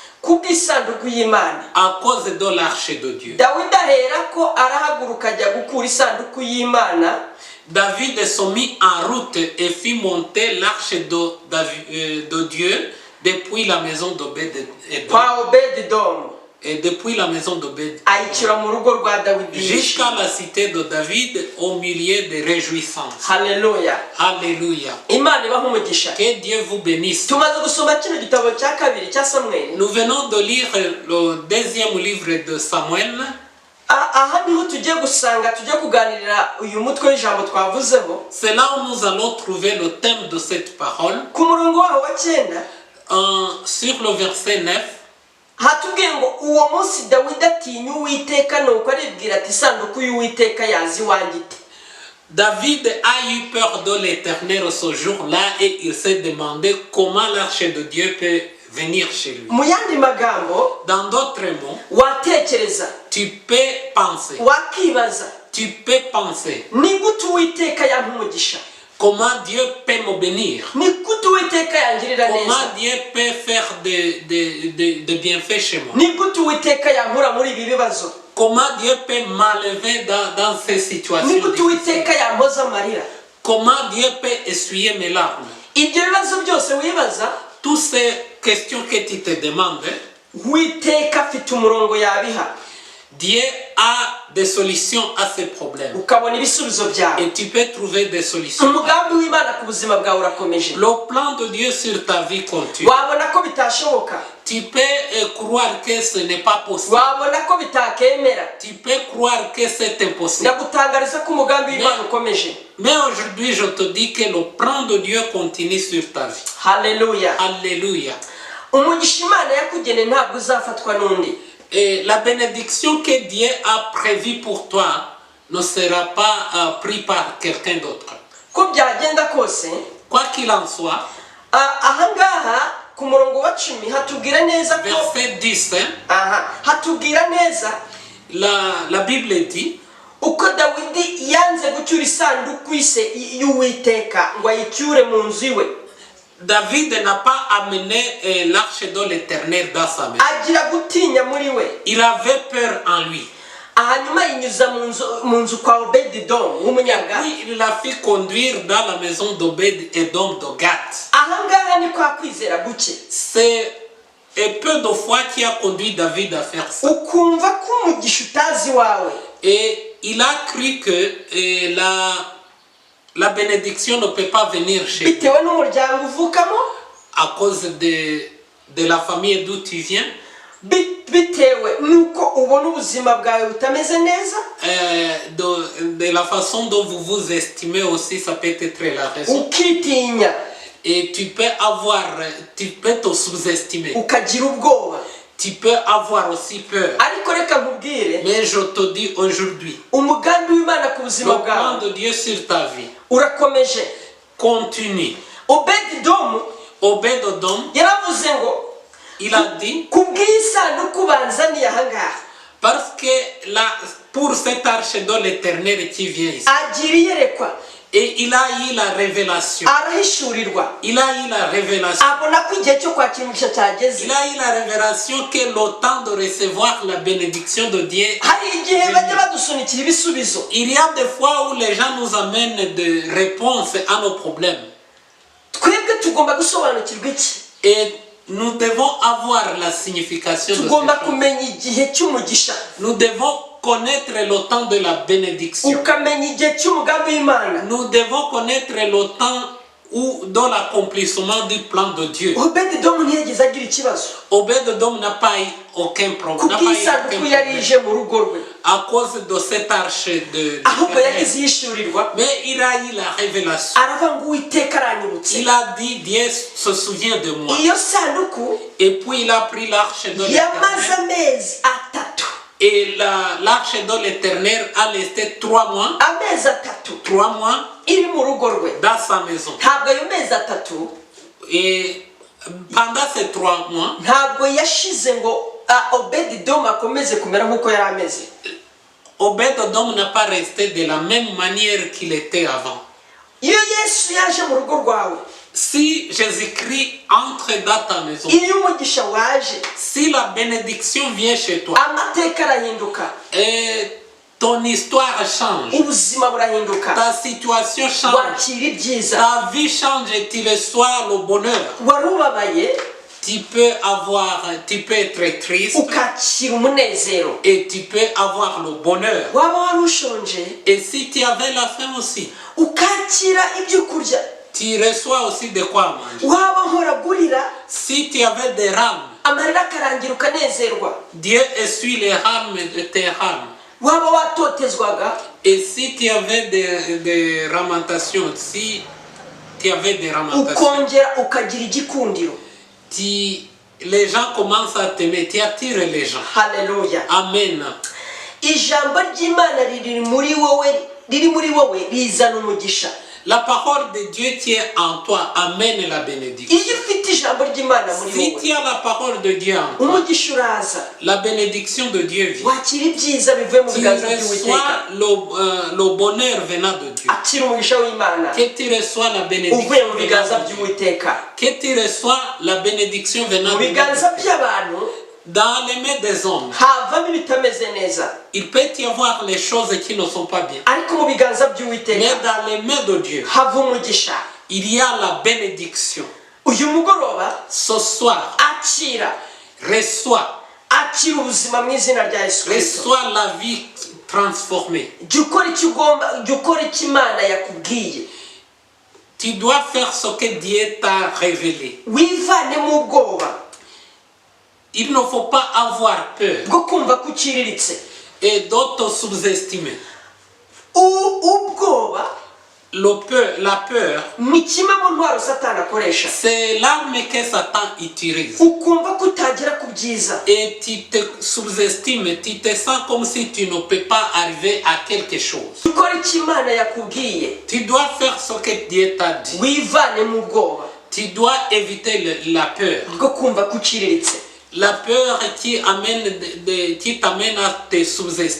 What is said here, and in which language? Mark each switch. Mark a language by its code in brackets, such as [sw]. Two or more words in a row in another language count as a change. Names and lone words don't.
[fr] À cause de l'arche de Dieu. David se mit en route et fit monter l'arche de Dieu depuis la maison d'Obed-Edom. et depuis la maison d'Obed [rw] ayicura mu rugo rwa dawidi [fr] jusqu'à la cité de David au milieu des réjouissances. [rw] haleluya [fr] Alléluia. [rw] imana ibaha umugisha. [fr] Que Dieu vous bénisse. [rw] tumaze gusoma kino gitabo cya kabiri cya samweli. [fr] Nous venons de lire le deuxième livre de Samuel. [rw] aha niho tugiye gusanga tugiye kuganirira uyu mutwe w'ijambo twavuzeho. [fr] C'est là où nous allons trouver le thème de cette parole. [rw] ku murongo waho wa 9 [fr] sur le verset 9. [rw] hatubwiye ngo uwo munsi dawidi atinya uwiteka nuko aribwira ati isanduku y'uwiteka yazi iwanjye ite. [fr] David a eu peur de l'Éternel ce jour-là et il s'est demandé comment l'arche de Dieu peut venir chez lui. [rw] mu yandi magambo [fr] Dans d'autres mots, [rw] watekereza [fr] tu peux penser. [rw] wakibaza [fr] Tu peux penser [rw] ni gute uwiteka yampa umugisha, [fr] comment Dieu peut me bénir. [rw] ni gute uwiteka yangirira neza, [fr] Comment Dieu peut faire de bienfaits chez moi. [rw] ni gute uwiteka yankura muri ibi bibazo, [fr] Comment Dieu peut m'enlever dans ces situations [rw] ni gute [fr] difficiles. [rw] uwiteka yampoza amarira. [fr] Comment Dieu peut essuyer mes larmes. [rw] ibyo bibazo byose wibaza [fr] Toutes ces questions que tu te demandes, [rw] uwiteka afite umurongo yabiha, [fr] Dieu a des solutions à ces problèmes. [rw] ukabona ibisubizo byawe. [fr] Et tu peux trouver des solutions. [rw] umugambi w'imana ku buzima bwawe urakomeje. [fr] Le plan de Dieu sur ta vie continue. [rw] wabona ko bitashoboka, [fr] Tu peux croire que ce n'est pas possible. [rw] wabona ko bitakemera, [fr] Tu peux croire que c'est impossible. [rw] ndagutangariza ko umugambi w'imana ukomeje. [fr] Mais aujourd'hui, je te dis que le plan de Dieu continue sur ta vie. [rw] haleluya. [fr] Alléluia. [rw] umugisha imana yakugeneye ntabwo uzafatwa n'undi. [fr] Et la bénédiction que Dieu a prévue pour toi ne sera pas prise par quelqu'un d'autre. [rw] ko byagenda kose, [fr] Quoi qu'il en soit, [rw] ahangaha ku murongo wa 10 hatubwira neza ko [fr] verset 10, [rw] hatubwira neza [fr] la Bible dit [rw] uko dawidi yanze gucyura isanduku y'uwiteka ngo ayicyure mu nzu iwe. [fr] David n'a pas amené l'arche de l'Éternel dans sa maison. [rw] agira gutinya muri we. [fr] Il avait peur en lui. [rw] hanyuma yinyuza mu nzu kwa obedidomu w'umunyagati. [fr] Puis il l'a fait conduire dans la maison d'Obed-Edom de Gath. [rw] ahangaha ni kwa kwizera guke. [fr] C'est un peu de foi qui a conduit David à faire ça. [rw] ukumva ko umugisha utazi wawe. [fr] Et il a cru que la bénédiction ne peut pas venir chez lui [rw] bitewe n'umuryango uvukamo, [fr] à cause de la famille d'où tu viens, [rw] bitewe nuko ubona ubuzima bwawe butameze neza, [fr] de la façon dont vous vous estimez aussi, ça peut être la raison. [rw] ukitinya, [fr] Et tu peux te sous-estimer. [rw] ukagira ubwoba. [fr] Tu peux avoir aussi peur. [rw] ariko reka nkubwire, [fr] Mais je te dis aujourd'hui, [rw] umugambi w'imana ku [fr] le [rw] buzima [fr] plan [rw] bwawe [fr] de Dieu sur ta vie [rw] urakomeje. [fr] continue. [rw] obedidomu [fr] Obed-Edom, [rw] yaravuze ngo [fr] il a dit, [rw] kubw'isanduku banzaniye ahangaha, [fr] parce que pour cette arche de l'Éternel qui vient ici, [rw] agira iyerekwa, [fr] et il a eu la révélation. [rw] arahishurirwa, [fr] Il a eu la révélation. [rw] abona ko igihe cyo kwakira umugisha cyageze. [fr] Il a eu la révélation que le temps de recevoir la bénédiction de Dieu. [rw] hari igihe bajya badusunikira ibisubizo, [fr] Il y a des fois où les gens nous amènent des réponses à nos problèmes. [rw] twebwe tugomba gusobanukirwa iki? [fr] Et nous devons avoir la signification de ces [rw] tugomba [fr] choses. [rw] kumenya igihe cy'umugisha, [fr] Nous devons connaître le temps de la bénédiction. [rw] ukamenya igihe cy'umugambi w'imana. [fr] Nous devons connaître le temps dans l'accomplissement du plan de Dieu. [rw] obedidomu ntiyigeze agira ikibazo [fr] Obed-Edom n'a pas eu aucun problème. n'a pas eu aucun [rw] kubw'isanduku yari [fr] problème. [rw] ije mu rugo rwe, [fr] À cause de cette arche [rw] ahubwo yagize yishyurirwa, [fr] mais il a eu la révélation. [rw] aravuga ngo uwiteka aranyibutse. [fr] Il a dit, Dieu se souvient de moi. [rw] iyo sanduku [fr] Et puis il a pris l'arche de [rw] yamaze [fr] l'Éternel. [rw] amezi atatu, [fr] Et l'arche de l'Éternel a resté 3 mois. [rw] amezi atatu [fr] 3 mois [rw] iri mu rugo rwe. [fr] dans sa maison. [rw] ntabwo ayo mezi atatu, [fr] Et pendant ces 3 mois, [rw] ntabwo yashize ngo obedidomu akomeze kumera nk'uko yari ameze. [fr] Obed-Edom n'a pas resté de la même manière qu'il était avant. [rw] iyo yesu yaje mu rugo rwawe, [fr] Si Jésus-Christ entre dans ta maison, [rw] iyo umugisha waje, [fr] si la bénédiction vient chez toi, [rw] amateka arahinduka, [fr] et ton histoire change, [rw] ubuzima burahinduka, [fr] ta situation change, [rw] wakira ibyiza. [fr] ta vie change et tu reçois le bonheur. [rw] wari ubabaye, [fr] Tu peux être triste [rw] ukakira umunezero. [fr] et tu peux avoir le bonheur. [rw] Waba wari ushonje [fr] Et si tu avais la faim aussi, [rw] ukakira ibyo kurya. [fr] tu reçois aussi de quoi manger. [rw] Waba nkoragurira [fr] Si tu avais des rames, [rw] amarira akarangira ukanezerwa. [fr] Dieu essuie les rames de tes rames. [rw] Waba watotezwaga [fr] Et si tu avais des lamentations, si tu avais des lamentations, [rw] ukongera ukagira igikundiro. [fr] les gens commencent à t'aimer, tu attires les gens. [rw] Haleluya. [fr] Amen. [rw] Ijambo ry'Imana riri muri wowe rizana umugisha. [fr] La parole de Dieu qui est en toi amène la bénédiction. [rw] Iyo ufite ijambo ry'Imana muri [fr] Si [rw] wowe [fr] tu as la parole de Dieu en toi, [rw] umugisha uraza. [fr] la bénédiction de Dieu vient. [rw] Wakira ibyiza bivuye mu [fr] Tu [rw] biganza by'Uwiteka. [fr] reçois le bonheur venant de Dieu. [rw] Akira umugisha w'Imana [fr] Que tu reçois la bénédiction [rw] uvuye mu biganza [fr] venant de Dieu. [rw] by'Uwiteka. [fr] Que tu reçois la bénédiction venant [rw] Mu [fr] de Dieu. [rw] biganza by'abantu [fr] Dans les mains des hommes, [rw] havamo ibitameze neza, [fr] il peut y avoir les choses qui ne sont pas bien. [rw] ariko mu biganza [fr] Mais [rw] by'Uwiteka [fr] dans les mains de Dieu, [rw] hava umugisha. [fr] il y a la bénédiction. [rw] Uyu mugoroba [fr] Ce soir, [rw] akira ubuzima mu izina rya Yesu Kristo. [fr] reçois la vie transformée. [rw] Jya ukora icyo Imana yakubwiye. [fr] Tu dois faire ce que Dieu t'a révélé. [rw] Wivane mu ubwoba [fr] Il ne faut pas avoir peur [rw] bwo kumva ko uciriritse. [fr] et d'autres sous-estimer. [rw] Ubwoba [fr] La peur, [rw] ni kimwe mu ntwaro Satani akoresha. [fr] c'est l'arme que Satan utilise. [rw] Ukumva ko utagera ku byiza. [fr] Et tu te sous-estimes, tu te sens comme si tu ne peux pas arriver à quelque chose. [rw] Ukora icyo Imana yakubwiye. [fr] Tu dois faire ce que Dieu t'a dit. [rw] Wivane mu bwoba [fr] Tu dois éviter la peur. [rw] bwo kumva ko uciriritse. [fr] La peur qui t'amène à te sous-estimer.